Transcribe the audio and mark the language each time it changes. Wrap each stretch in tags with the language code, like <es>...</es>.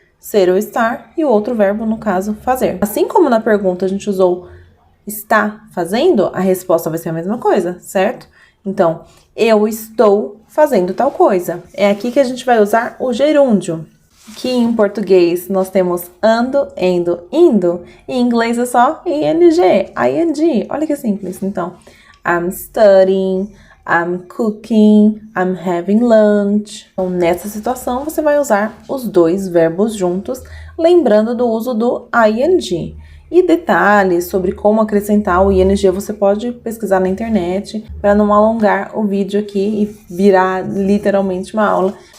<pt>Ser ou estar e o outro verbo, no caso, fazer. Assim como na pergunta a gente usou está fazendo, a resposta vai ser a mesma coisa, certo? Então, eu estou fazendo tal coisa. É aqui que a gente vai usar o gerúndio, que em português nós temos ando, endo, indo. Em inglês é só ing, ing. Olha que simples.</pt> <en>Então, I'm studying, I'm cooking, I'm having lunch.</en> <pt>Então, nessa situação, você vai usar os 2 verbos juntos, lembrando do uso do ing. E detalhes sobre como acrescentar o ING você pode pesquisar na internet para não alongar o vídeo aqui e virar literalmente uma aula.</pt>